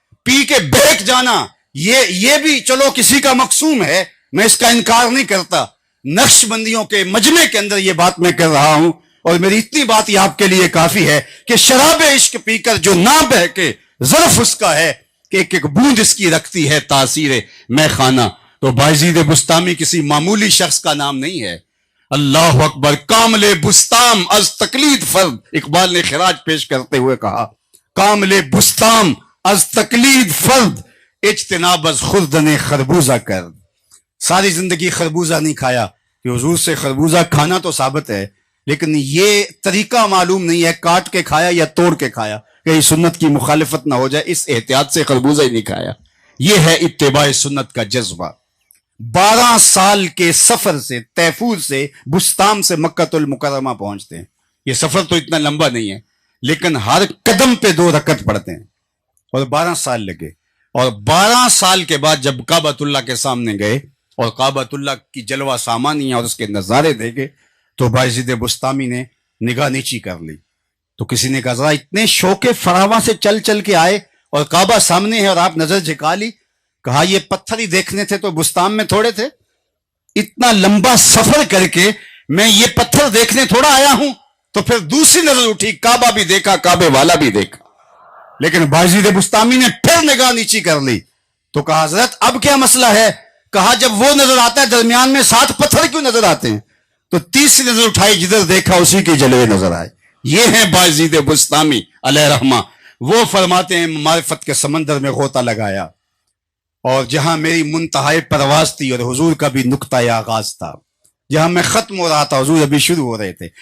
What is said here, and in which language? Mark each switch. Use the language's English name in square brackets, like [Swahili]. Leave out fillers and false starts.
[Urdu] پی کے بہک جانا یہ بھی چلو کسی کا مقسوم ہے، میں اس کا انکار نہیں کرتا. نقش بندیوں کے مجمع کے اندر یہ بات میں کر رہا ہوں، اور میری اتنی بات یہ آپ کے لیے کافی ہے کہ شراب عشق پی کر جو نہ بہکے ظرف اس کا ہے کہ ایک ایک بوند اس کی رکھتی ہے تاثیر میں خانہ. تو بایزید بسطامی کسی معمولی شخص کا نام نہیں ہے. اللہ اکبر. [Persian] کامل بستام از تقلید فرد، [Urdu] اقبال نے خراج پیش کرتے ہوئے کہا [Persian] کامل بستام از تقلید فرد، اجتناب از خوردن خربوزہ کرد. [Urdu] ساری زندگی خربوزہ نہیں کھایا، کہ حضور سے خربوزہ کھانا تو ثابت ہے لیکن یہ طریقہ معلوم نہیں ہے کاٹ کے کھایا یا توڑ کے کھایا، کہ سنت کی مخالفت نہ ہو جائے، اس احتیاط سے خربوزہ ہی نہیں کھایا. یہ ہے اتباع سنت کا جذبہ. 12 سال کے سفر سے طیفور سے بستام سے مکہ المکرمہ پہنچتے ہیں. یہ سفر تو اتنا لمبا نہیں ہے لیکن ہر قدم پہ 2 رکعت پڑھتے ہیں، اور 12 سال لگے. اور 12 سال کے بعد جب کعبۃ اللہ کے سامنے گئے اور کعبۃ اللہ کی جلوہ سامانیاں اور اس کے نظارے دیکھے تو بایزید بسطامی نے نگاہ نیچی کر لی. تو کسی نے کہا ذرا اتنے شوق فراواں سے چل چل کے آئے اور کعبہ سامنے ہے اور آپ نظر جھکا لی. کہا یہ پتھر ہی دیکھنے تھے تو بستان میں تھوڑے تھے؟ اتنا لمبا سفر کر کے میں یہ پتھر دیکھنے تھوڑا آیا ہوں. تو پھر دوسری نظر اٹھی، کعبہ بھی دیکھا، کعبے والا بھی دیکھا. لیکن بایزید بستامی نے پھر نگاہ نیچی کر لی. تو کہا حضرت اب کیا مسئلہ ہے؟ کہا جب وہ نظر آتا ہے درمیان میں 7 پتھر کیوں نظر آتے ہیں؟ تو تیسری نظر اٹھائی، جدھر دیکھا اسی کے جلوے نظر آئے. یہ ہیں بایزید بستامی علیہ رحمہ. وہ فرماتے ہیں معرفت کے سمندر میں غوطہ لگایا، اور جہاں میری منتہائی پرواز تھی اور حضور کا بھی نقطہ آغاز تھا، جہاں میں ختم ہو رہا تھا حضور ابھی شروع ہو رہے تھے.